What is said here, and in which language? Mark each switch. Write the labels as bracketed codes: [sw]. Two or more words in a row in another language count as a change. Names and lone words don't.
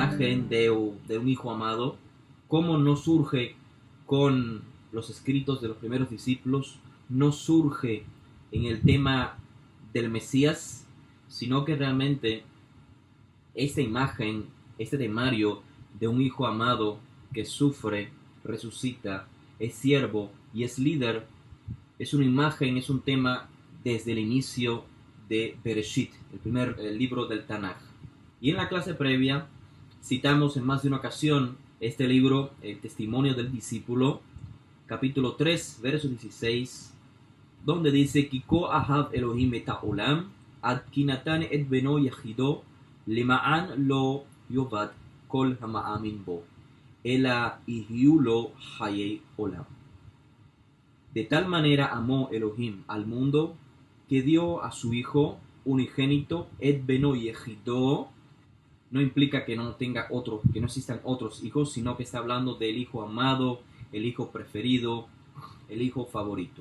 [es] imagen de un hijo amado, cómo no surge con los escritos de los primeros discípulos, no surge en el tema del Mesías, sino que realmente esta imagen, este temario de un hijo amado que sufre, resucita, es siervo y es líder, es una imagen, es un tema desde el inicio de Bereshit, el libro del Tanaj. Y en la clase previa citamos en más de una ocasión este libro, El Testimonio del Discípulo, capítulo 3, verso 16, donde dice: [he] כה אהב אלהים את העולם עד כי נתן את בנו יחידו למען לא יאבד כל המאמין בו אלא יהיו לו חיי עולם. [es] De tal manera amó Elohim al mundo que dio a su hijo unigénito, [he] את בנו יחידו. [es] No implica que no tenga otros, que no existan otros hijos, sino que está hablando del hijo amado, el hijo preferido, el hijo favorito.